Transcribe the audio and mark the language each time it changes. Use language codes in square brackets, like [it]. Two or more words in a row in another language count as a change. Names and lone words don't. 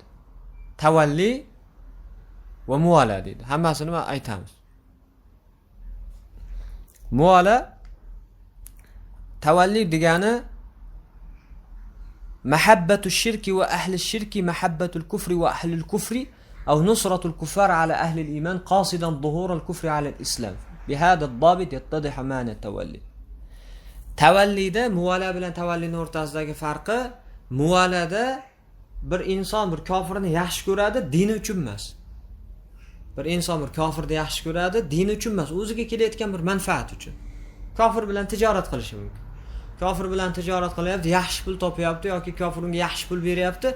[uz] Tavalli va muvala deydi. Hammasini men aytamiz. Muvala, tavalli degani [ar] محبة الشرك وأهل الشرك، محبة الكفر وأهل الكفر, أو نصرة الكفار على أهل الإيمان قاصدا ظهور الكفر على الإسلام. بهذا الضابط يتضح معنى التولي. [uz] Tavallida muvala bilan tavallining o'rtasidagi farqi, muvalada bir inson bir kofirni yaxshi ko'radi, dini uchun emas. Bir inson bir kofirni yaxshi ko'radi, dini uchun emas, o'ziga kelayotgan bir manfaat uchun. Kofir bilan tijorat qilishi mumkin. Kofir bilan tijorat qilyapti, yaxshi pul topyapti yoki kofir unga yaxshi pul beryapti.